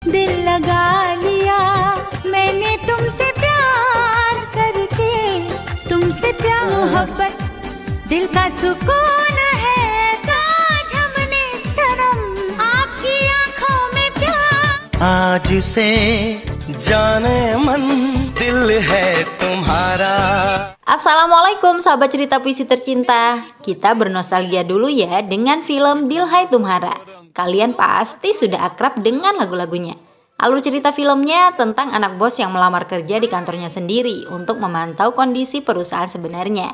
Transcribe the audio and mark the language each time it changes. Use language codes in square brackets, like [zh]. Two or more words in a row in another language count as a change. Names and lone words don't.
[hi] दिल लगा लिया मैंने तुमसे प्यार करके, तुमसे प्यार मोहब्बत दिल का सुकून है, ताज हमने सनम आपकी आंखों में प्यार. आज से जाने मन दिल है तुम्हारा. [id] Assalamualaikum sahabat cerita puisi tercinta. Kita bernostalgia dulu ya dengan film Dilhai Tumhara. Kalian pasti sudah akrab dengan lagu-lagunya. Alur cerita filmnya tentang anak bos yang melamar kerja di kantornya sendiri untuk memantau kondisi perusahaan sebenarnya.